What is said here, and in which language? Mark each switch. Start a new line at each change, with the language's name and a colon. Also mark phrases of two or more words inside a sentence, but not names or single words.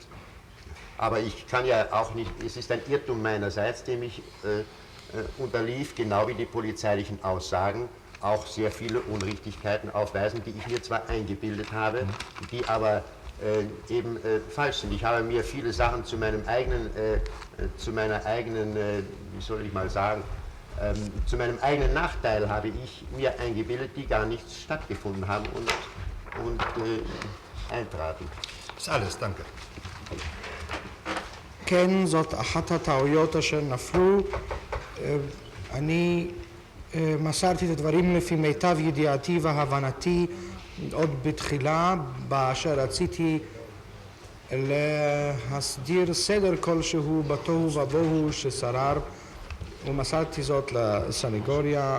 German: Aber ich kann ja auch nicht, es ist ein Irrtum meinerseits, dem ich unterlief, genau wie die polizeilichen Aussagen, auch sehr viele Unrichtigkeiten aufweisen, die ich mir zwar eingebildet habe, die aber eben falsch sind. Ich habe mir viele Sachen zu meiner eigenen, wie soll ich mal sagen, zu meinem eigenen Nachteil habe ich mir eingebildet, die gar nicht stattgefunden haben und eintraten. Das ist alles, danke.
Hebrew: כן, זאת אחת הטעויות אשר נפלו. אני מסרתי את הדברים לפי מיטב ידיעתי והבנתי עוד בתחילה, באשר רציתי להסדיר סדר כלשהו בתוהו ובוהו ששרר, ומסרתי זאת לסניגוריה.